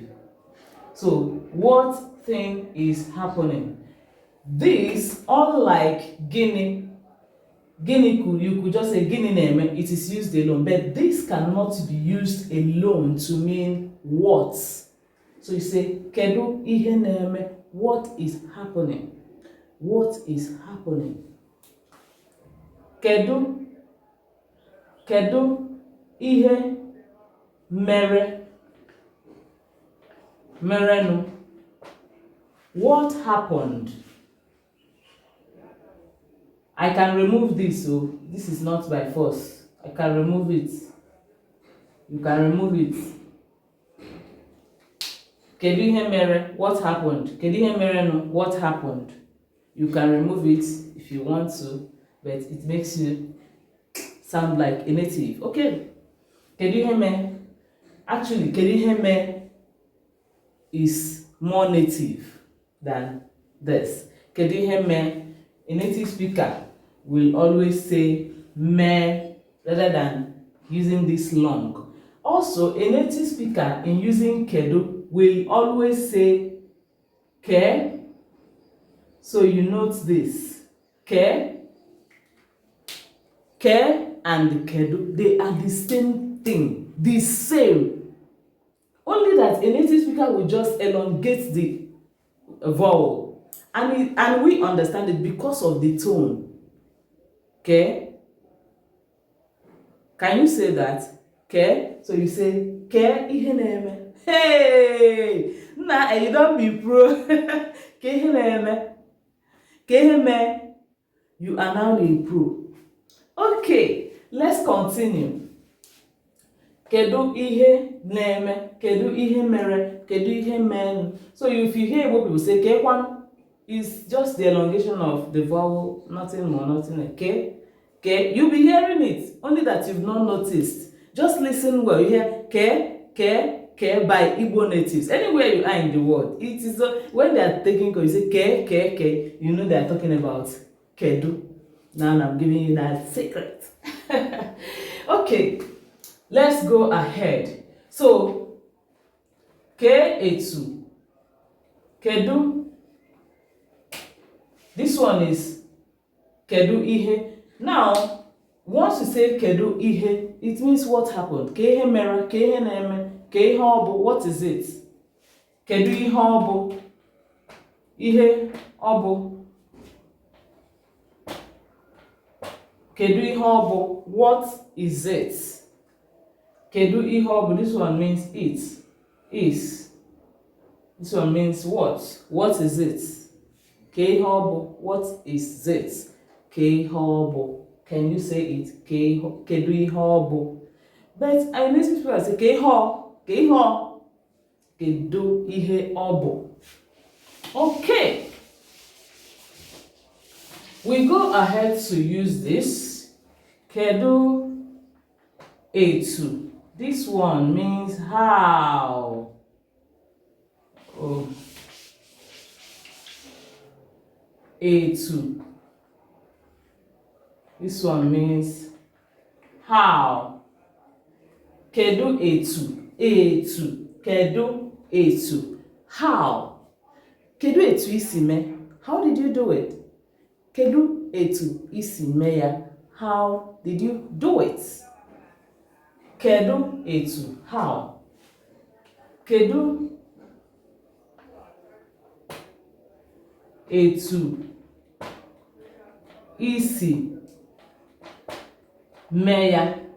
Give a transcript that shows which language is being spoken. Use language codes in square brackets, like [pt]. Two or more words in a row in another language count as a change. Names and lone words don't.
[en] So what thing is happening? This, unlike Guinea, you could just say Guinea name, it is used alone, but this cannot be used alone to mean what. So you say [ig] Kedu ihe neme, [en] what is happening? What is happening? [ig] Kedu ihe merenu. [en] What happened? I can remove this, so this is not by force. I can remove it. You can remove it. [ig] Kedu ihe mere? [en] What happened? [ig] Kedu ihe mere no? [en] What happened? You can remove it if you want to, but it makes you sound like a native. Okay. [ig] Kedu ihe mere? [en] Actually, [ig] kedu ihe mere [en] is more native than this. [ig] Kedu ihe mere? [en] A native speaker will always say me rather than using this long. Also, a native speaker in using kedu will always say ke. So you note this. Ke and kedu, they are the same thing, the same. Only that a native speaker will just elongate the vowel. And we understand it because of the tone. Okay? Can you say that? Okay? So you say, [ig] ke ihe na-eme. [en] Hey! Nah, you don't be pro. [ig] Ke ihe na-eme. Ke ihe me. [en] You are now a pro. Okay, let's continue. [ig] Kedu ihe na-eme. Kedu ihe mere. Kedu ihe men. [en] So if you hear what people say, kekwan is just the elongation of the vowel, nothing more, nothing like ke. Okay, you'll be hearing it, only that you've not noticed. Just listen well. You hear ke by Igbo natives. Anywhere you are in the world, it is when they are taking, you say ke, you know they are talking about kedu. Now I'm giving you that secret. Okay, let's go ahead. [ig] So ke etu, kedu. [en] This one is [ig] kedu ihe. [en] Now, once you say [ig] kedu ihe, [en] it means what happened. [ig] Ke ihe mere, ke ihe na-eme, ke ihe obu, [en] what is it? [ig] Kedu ihe obu? Ihe obu. Kedu ihe obu? [en] What is it? [ig] Kedu ihe obu? [en] This one means it. Is. This one means what? What is it? [ig] Ke ihe obu? [en] What is it? [ig] Ke ihe obu. [en] Can you say it? [ig] Kedu ihe obu. [en] But I know people say [ig] ke ihe kedu ihe obu. [en] Okay. We go ahead to use this. [ig] Kedu etu. [en] This one means how. Oh. [ig] Etu. [en] This one means how. [ig] Kedu etu. Etu. Kedu etu. How. Kedu etu isi me. [en] How did you do it? [ig] Kedu etu isi me ya. [en] How did you do it? [ig] Kedu etu. How. Kedu etu isi me ya.